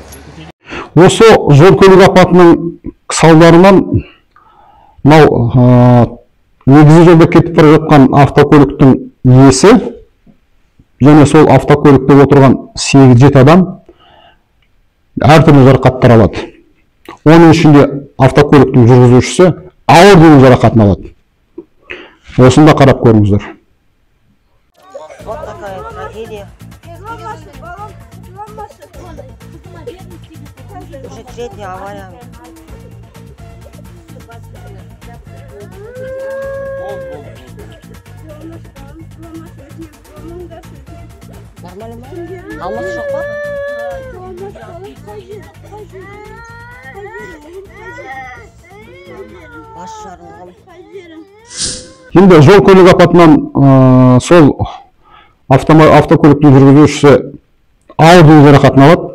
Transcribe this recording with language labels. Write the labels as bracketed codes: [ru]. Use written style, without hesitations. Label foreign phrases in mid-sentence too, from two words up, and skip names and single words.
[kk] Осы жол-көлік апатының салдарынан мынау негізі жолда кетіп бара жатқан автокөліктің иесі және сол автокөлікте отырған 8-7 адам әртүрлі жарақаттар алады. Оның ішінде автокөліктің жүргізушісі ауыр дене жарақатын алады. Осында қарап көріңіздер. [ru] Вот такая трагедия. Уже третья авария. [kk] Нормально ма? Алмасы жоқ па? Бас жарылған. Енді жол-көлік апатынан сол автокөліктің жүргізушісі ауыр дене жарақатын алады.